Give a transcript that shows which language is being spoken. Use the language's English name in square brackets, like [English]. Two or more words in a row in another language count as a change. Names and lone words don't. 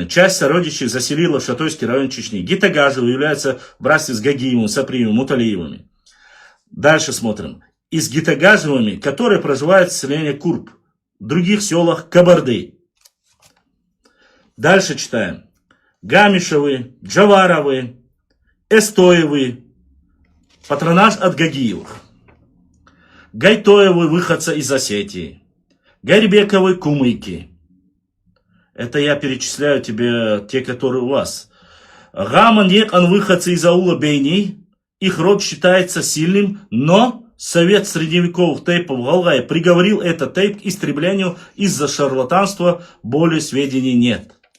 [Russian] Часть сородичей заселила в Шатойский район Чечни. Гитагажевы являются в братстве с Гагиевым, Саприевым, Муталиевыми. Дальше смотрим. И с Гитагажевыми, которые проживают в селении Курб, в других селах Кабарды. Дальше читаем. Гамишевы, Джаваровы, Эстоевы, патронаж от Гагиевых. Гайтоевы, выходца из Осетии. Гарибековы, кумыки. Это я перечисляю тебе те, которые у вас. Гаман Екан, выходцы из аула Бейни. Их род считается сильным, но Совет средневековых тейпов в Алгае приговорил этот тейп к истреблению из-за шарлатанства, более сведений нет.